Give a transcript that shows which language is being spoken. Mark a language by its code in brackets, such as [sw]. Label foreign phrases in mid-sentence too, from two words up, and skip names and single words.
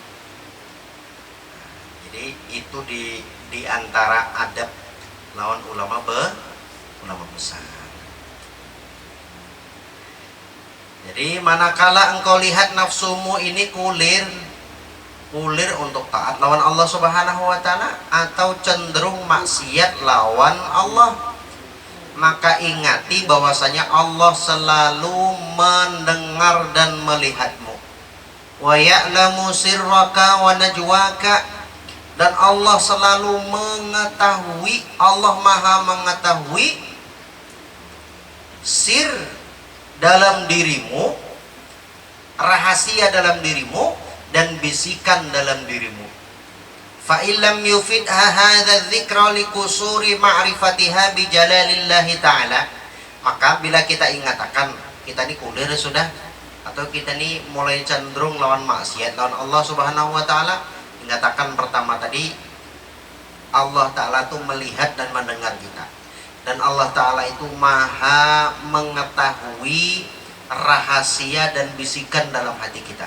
[bjn] Jadi itu di antara adab lawan ulama besar. Jadi manakala engkau lihat nafsumu ini kulir untuk taat lawan Allah [ar] Subhanahu wa taala [bjn] atau cenderung maksiat lawan Allah, maka ingati bahwasanya Allah selalu mendengar dan melihatmu. [ar] ويعلم سرك ونجواك, [id] dan Allah selalu mengetahui, Allah Maha mengetahui sir dalam dirimu, rahasia dalam dirimu, dan bisikan dalam dirimu. [ar] فإن لم يفدها هذا الذكر لقصور معرفتها بجلال الله تعالى, [bjn] maka bila kita ingatakan kita ini kulir sudah, atau kita ini mulai cenderung lawan maksiat lawan Allah [ar] Subhanahu wa taala, [bjn] ingatakan pertama tadi Allah taala itu melihat dan mendengar kita, dan Allah taala itu maha mengetahui rahasia dan bisikan dalam hati kita.